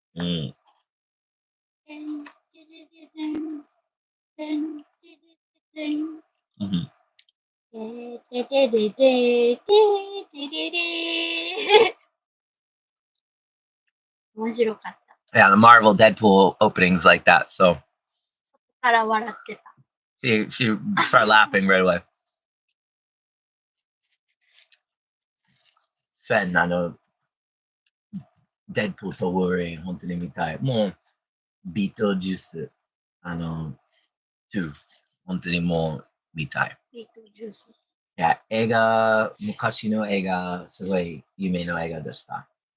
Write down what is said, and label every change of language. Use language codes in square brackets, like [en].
[ja] うん。てんてれれれんてんてれれれんうん。ててれれててれれ面白かった。 [en] Yeah, the Marvel Deadpool openings like that. So [ja] から笑ってた。 [en] she started laughing right away. [ja] そうやんな、デッドプールとウォーリン本当に見たい。もう、ビートジュース、2、本当にもう見たい。ビートジュース。いや、映画、昔の映画、すごい有名な映画でした。